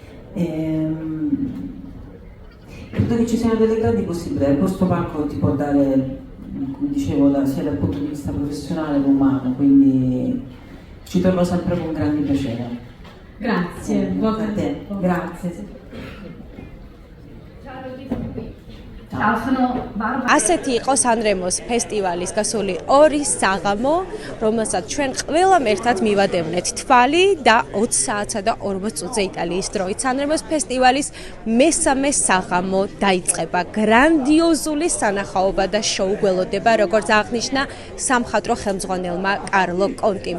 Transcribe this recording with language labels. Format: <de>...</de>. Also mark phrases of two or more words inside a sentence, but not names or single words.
<it>Credo che ci siano delle grandi possibilità, questo palco ti può dare, come dicevo, sia dal punto di vista professionale che umano, quindi ci trovo sempre con grande piacere. Grazie, buon A te, grazie. Ciao, sono Barbara.</it> <ka>ასეთი იყო სანრემოს ფესტივალის გასული 2 საღამო, რომელსაც ჩვენ ყველამ ერთად მივადევნეთ თვალი და 20 საათსა და 40 წუთზე იტალიის დროით. სანრემოს ფესტივალის მესამე საღამო დაიწყება. გრანდიოზული სანახაობა და შოუ გველოდება, როგორც აღნიშნა სამხატვრო ხელმძღვანელმა კარლო კონტიმ.</ka>